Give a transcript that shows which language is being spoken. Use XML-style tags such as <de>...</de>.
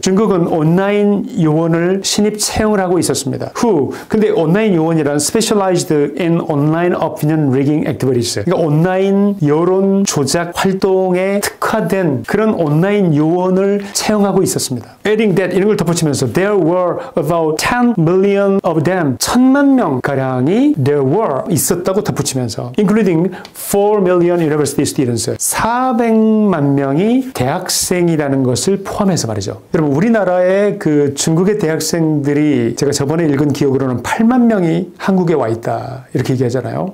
<ko>중국은 온라인 요원을 신입 채용을 하고 있었습니다. 근데 온라인 요원이란</ko> <en>specialized in online opinion rigging activities.</en> <ko>그러니까 온라인 여론 조작 활동에 특화된 그런 온라인 요원을 채용하고 있었습니다.</ko> <en>Adding that</en> <ko>이런 걸 덧붙이면서</ko> <en>there were about 10 million of them.</en> <ko>1000만 명 가량이</ko> <en>there were</en> <ko>있었다고 덧붙이면서</ko> <en>including 4 million university students.</en> <ko>400만 명이 대학생이라는 것을 대학생들 포함해서 말이죠. 여러분 우리나라의 그 중국의 대학생들이 제가 저번에 읽은 기억으로는 8만 명이 한국에 와 있다 이렇게 얘기하잖아요.</ko>